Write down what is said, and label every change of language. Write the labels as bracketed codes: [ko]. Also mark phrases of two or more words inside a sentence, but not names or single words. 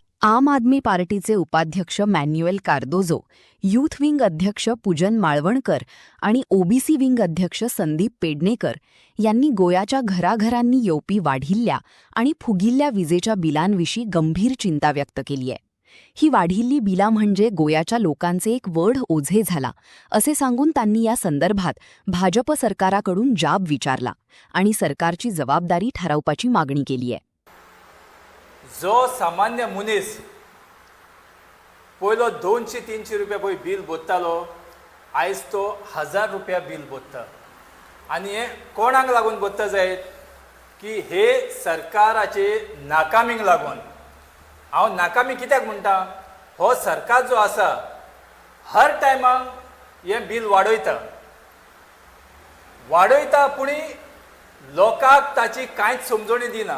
[mr] आम आदमी पार्टीचे उपाध्यक्ष मॅन्युएल कार्दोझो, यूथ विंग अध्यक्ष पूजन माळवणकर आणि ओबीसी विंग अध्यक्ष संदीप पेडणेकर यांनी गोयाच्या घराघरांनी येवपी वाढिल्ल्या आणि फुगिल्ल्या विजेच्या बिलांविषयी गंभीर चिंता व्यक्त केली आहे. ही वाढिल्ली बिला म्हणजे गोयाच्या लोकांचे एक वड ओझे झाला असे सांगून त्यांनी या संदर्भात भाजप सरकाराकडून जाब विचारला आणि सरकारची जबाबदारी ठरवपाची मागणी केली आहे. [kok] जो सामान्य मनीस पयलो 200-300 रुपया पळय बील भरतालो, आयज तो 1000 रुपया बील भरता. आनी हे कोणाक लागून भरता जायत की हे सरकाराचे नाकामीक लागून. हांव नाकामी कित्याक म्हणटा, हो सरकार जो आसा हर टायमाक हे बील वाडयता पुणी लोकांक ताची कांयच समजणी दिना.